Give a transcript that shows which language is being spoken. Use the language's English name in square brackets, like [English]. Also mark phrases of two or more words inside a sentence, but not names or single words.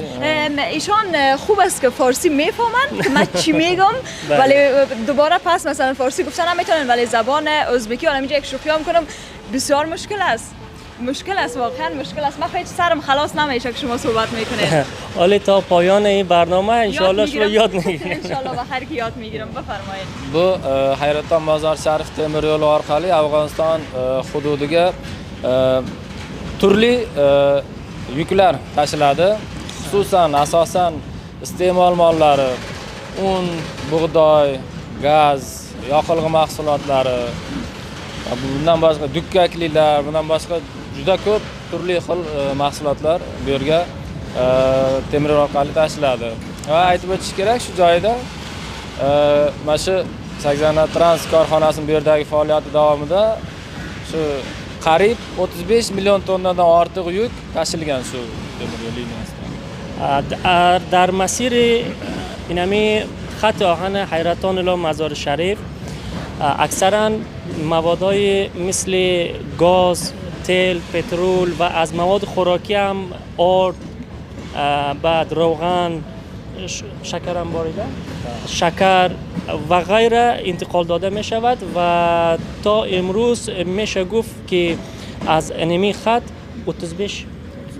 [Persian] ایشان خوب است که فارسی میفهمن که من چی میگم ولی دوباره پس مثلا فارسی گفتن نمیتونن ولی زبان ازبکی حالا اینجا یک شوخی هم کنم بسیار مشکل است. مشکل است، واقعا مشکل است. من خیلی سرم خلاص نمیشه که شما صحبت میکنید. حالا تا پایان این برنامه [Arabic] ان شاء الله [Persian] شما یاد میگیرید. [Arabic] ان شاء الله [Persian] با هر کی یاد میگیرم. بفرمایید. [Uzbek] Bu Hayraton Mozor Sharif temir yo'li orqali Afg'oniston hududiga turli yuklar tashiladi. Xususan asosan iste'mol mollari, un, bug'doy, gaz, yoqilg'i mahsulotlari, bundan boshqa dukkakliklar, bundan boshqa juda ko'p turli xil mahsulotlar bu yerga temir yo'l orqali tashiladi. Va aytib o'tish kerak shu joyda mana shu Sagzana Trans korxonasining bu yerdagi faoliyati davomida shu qariyb 35 million tonnadan ortiq yuk tashilgan shu temir yo'l liniyasida. [Persian] در مسیر اینمی خط آهن حیرتان الی مزار شریف اکثرا موادهای مثل گاز، تیل، پترول و از مواد خوراکی هم آرد، بعد روغن، شکر هم باریده، شکر و غیره انتقال داده می شود و تا امروز میشه گفت که از انمی خط 35